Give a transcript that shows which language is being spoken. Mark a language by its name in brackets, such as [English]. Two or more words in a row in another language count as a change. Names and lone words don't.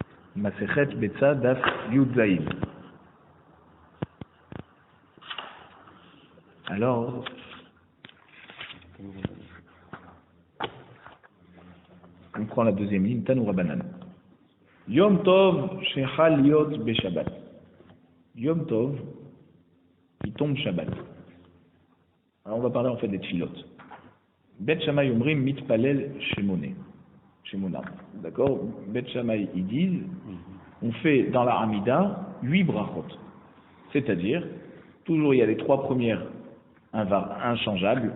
[Hebrew] מסכת ביצה דף י"ז. [French] Alors, on prend la deuxième ligne, [Hebrew] תנו רבנן. יום טוב שחל להיות בשבת. יום טוב, [French] il tombe Shabbat. Alors on va parler en fait des tfilotes. [Hebrew] בית שמאי אומרים מתפלל שמונה. [French] D'accord? Bet Shammai, ils disent, on fait dans la Hamida 8 brachot. C'est-à-dire, toujours il y a les 3 premières inchangeables.